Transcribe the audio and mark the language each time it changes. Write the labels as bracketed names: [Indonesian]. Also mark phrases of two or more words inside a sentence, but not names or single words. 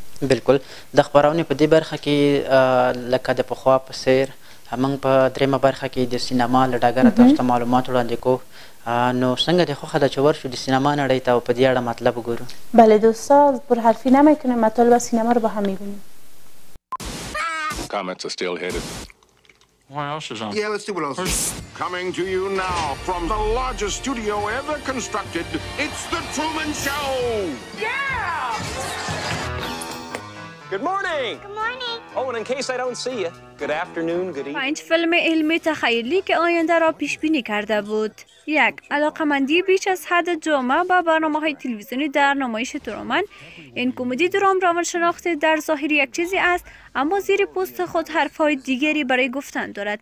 [Pashto] بالکل د خپرونې په دې برخه کې لکه د پخوا په څیر موږ په دریمه برخه کې د سینما له ډګره تاسو ته معلومات وړاندې کوو. نو څنګه د خوښه ده چې ورشو د سینما نړۍ ته او په دې اړه مطلب وګورو. [Persian] بله دوستا، پرحرفی نمیکنیم، مطالب سینما رو با هم میبینیم. [English] Comments are still headed. What else is on? Yeah, let's see what else is. Coming to you now from the largest studio ever constructed, it's The Truman Show! Yeah! Good morning! Good morning. Oh, and in case I don't see you, good afternoon, good evening. [Persian] 5 فیلم علمی تخیلی که آینده را پیش بینی کرده بود. 1. علاقمندی بیش از حد جامعه با برنامه‌های تلویزیونی در نمایش ترومن. این کمدی درام روانشناختی در ظاهر یک چیزی است، اما زیر پوست خود حرف‌های دیگری برای گفتن دارد.